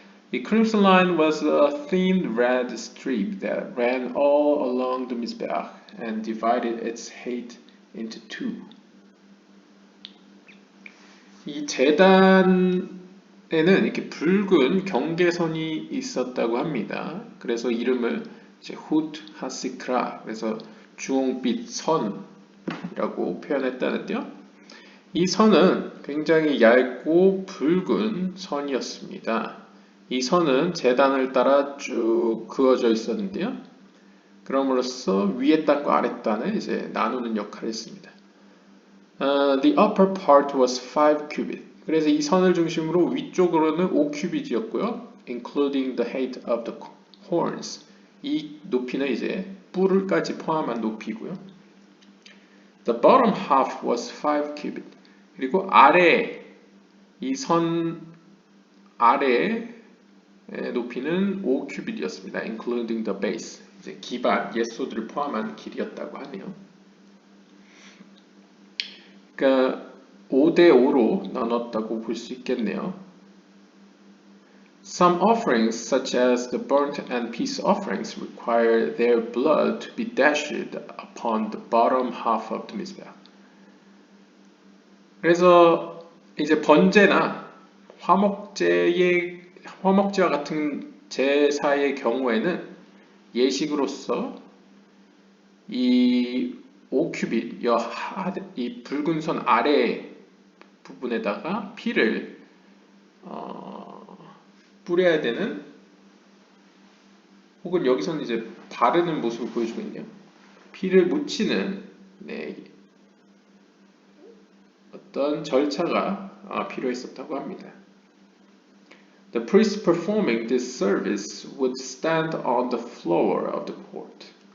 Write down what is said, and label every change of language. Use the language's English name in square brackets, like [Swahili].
[English] The Crimson Line was a thin red strip that ran all along the Mizbeach and divided its height into two. [Korean] 이 제단에는 이렇게 붉은 경계선이 있었다고 합니다. 그래서 이름을 이제 Hut HaSikra, 그래서 주홍빛 선이라고 표현했다는데요. 이 선은 굉장히 얇고 붉은 선이었습니다. 이 선은 제단을 따라 쭉 그어져 있었는데요. 그럼으로써 위에 단과 아래 단을 이제 나누는 역할을 했습니다. [English] The upper part was 5 cubit. [Korean] 그래서 이 선을 중심으로 위쪽으로는 5큐빗이었고요. [English] Including the height of the horns. [Korean] 이 높이는 이제 뿔을까지 포함한 높이고요. [English] The bottom half was 5 cubit. [Korean] 그리고 아래, 이 선 아래의 높이는 5큐빗이었습니다. [English] Including the base. [Korean] 이제 기반, 예소들을 포함한 길이였다고 하네요. 그러니까 5대 5로 나눴다고 볼 수 있겠네요. [English] Some offerings, such as the burnt and peace offerings, require their blood to be dashed upon the bottom half of the mizbeach. [Korean] 그래서 이제 번제나 화목제와 같은 제사의 경우에는 예식으로서 이 5큐빗, 이 붉은 선 아래 부분에다가 피를 뿌려야 되는, 혹은 여기서는 이제 바르는 모습을 보여주고 있네요. 피를 묻히는 어떤 절차가 필요했었다고 합니다. [English] The priest performing this service would stand on the floor of the court.